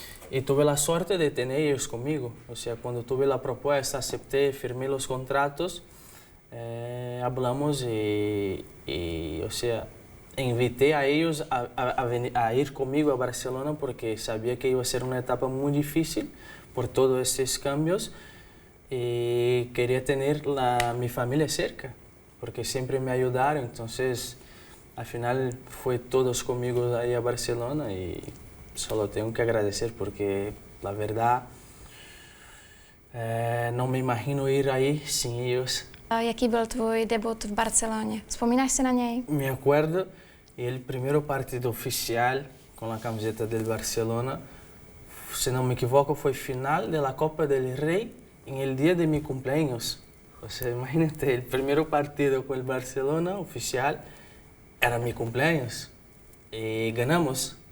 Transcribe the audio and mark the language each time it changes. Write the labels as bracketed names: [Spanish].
[Spanish] Y tuve la suerte de tener ellos conmigo. O sea, cuando tuve la propuesta, acepté, firmé los contratos, hablamos o sea, invité a ellos a ir conmigo a Barcelona porque sabía que iba a ser una etapa muy difícil por todos estos cambios y quería tener mi familia cerca porque siempre me ayudaron. Entonces, al final fue todos conmigo ahí a Barcelona y solo tengo que agradecer porque la verdad no me imagino ir ahí sin ellos. [Czech] Jaký byl tvůj debut v Barceloně? Vzpomínáš si na něj? [Spanish] Me acuerdo, el primer partido oficial con la camiseta del Barcelona, si no me equivoco, fue final de la Copa del Rey en el día de mi cumpleaños. O sea, imagínate, el primer partido con el Barcelona oficial era mi cumpleaños y ganamos.